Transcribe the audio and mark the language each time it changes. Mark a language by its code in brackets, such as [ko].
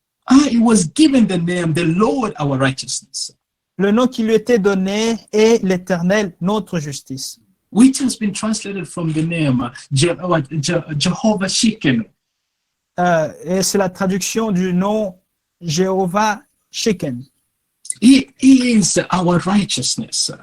[en] He was given the name the Lord our righteousness, [fr] Le nom qui lui était donné est l'Éternel notre justice, [en] which has been translated from the name Jehovah Shikenu. [fr] Et c'est la traduction du nom Jéhovah Sheken. [en] He is our righteousness.